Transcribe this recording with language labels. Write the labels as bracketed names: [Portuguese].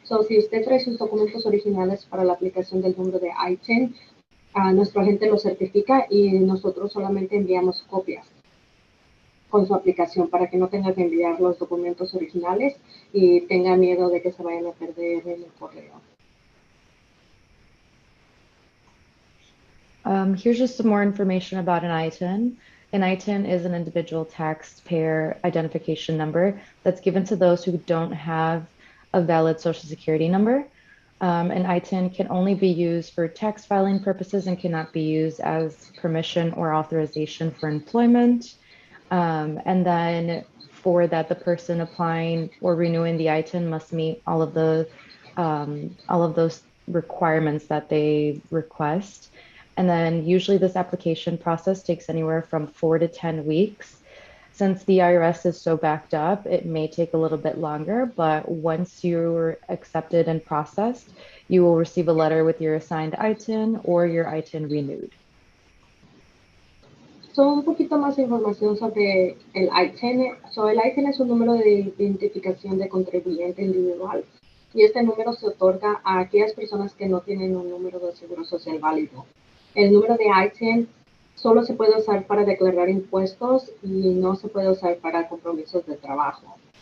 [Spanish] Si usted trae sus documentos originales para la aplicación del número de ITIN, nuestro agente lo certifica y nosotros solamente enviamos copias con su aplicación para que no tenga que enviar los documentos originales y tenga miedo de que se vayan a perder en el correo. [English] Here's just some more information about an ITIN. An ITIN is an individual taxpayer identification number that's given to those who don't have a valid Social Security number. An ITIN can only be used for tax filing purposes and cannot be used as permission or authorization for employment. And then for that, the person applying or renewing the ITIN must meet all of those requirements that they request. And then usually this application process takes anywhere from 4 to 10 weeks. Since the IRS is so backed up, it may take a little bit longer, but once you're accepted and processed, you will receive a letter with your assigned ITIN or your ITIN renewed. [Spanish] Un poquito más de información sobre el ITIN. El ITIN es un número de identificación de contribuyente individual y este número se otorga a aquellas personas que no tienen un número de seguro social válido. El número de ITIN solo se puede usar para declarar impuestos y no se puede usar para compromisos de trabajo.